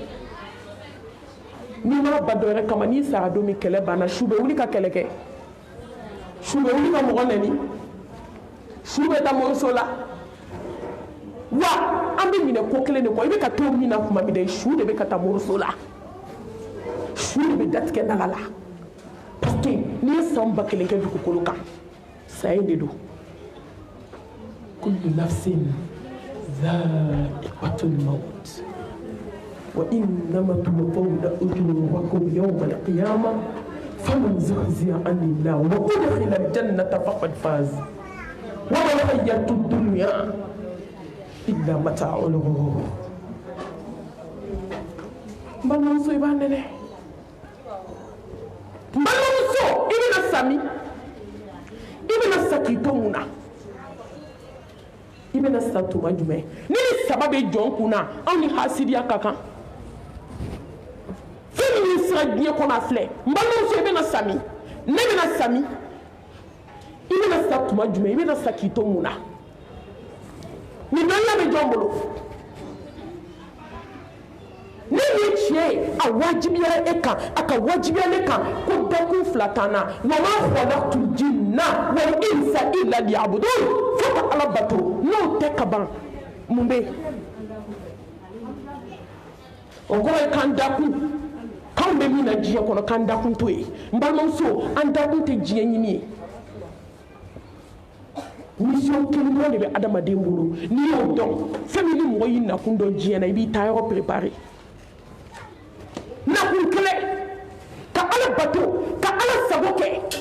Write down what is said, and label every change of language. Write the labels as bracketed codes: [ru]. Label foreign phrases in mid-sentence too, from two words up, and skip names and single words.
[bm] n'i ma ba dɔ yɛrɛ kama n'i sara don min kɛlɛ banna su bɛ wuli ka kɛlɛ kɛ su bɛ wuli ka mɔgɔ nɛni su bɛ taa mɔriso la wa an bɛ minɛ ko kelen de kɔ i bɛ ka to min na tuma min na su de bɛ ka taa moriso la su de bɛ datigɛ daga la [fr] parce que [bm] n'i ye san ba kelen kɛ dugukolo kan saya de don [ar] كل نفس ذائقة الموت وإنما توفون أجوركم يوم القيامة فمن زحزح عن النار وأدخل الجنة فقد فاز وما الحياة الدنيا إلا متاع الغرور [bm] balimamuso i b'a nɛnɛ balimamuso i bɛna sami i bɛna sa k'i to mun na i bɛna sa tuma jumɛn ni saba bɛ jɔn kun na anw ni hasidiya ka kan fɛn min sera diɲɛ kɔnɔ a filɛ n balimamuso i bɛna sa min ne bɛna sa min i bɛna sa tuma jumɛn i bɛna sa k'i to mun na nin dɔnniya bɛ jɔn bolo ne ye tiɲɛ ye a wajibiyara e kan a ka wajibiya ne kan ko dakun fila t'an na [ar] وما خلقت الجن والإنس إلا ليعبدون [bm] fo ka Ala bato n'o tɛ ka ban mun bɛ yen o kɔrɔ ye k'an dakun k'anw bɛ min na diɲɛ kɔnɔ k'an dakun to yen n balimamuso an dakun tɛ diɲɛ ɲini ye mission kelen dɔrɔn de bɛ adamaden bolo n'i y'o dɔn fɛn min ni mɔgɔ y'i nakun dɔn diɲɛ na i b'i taa yɔrɔ préparer nakun kelen ka Ala bato ka Ala sago kɛ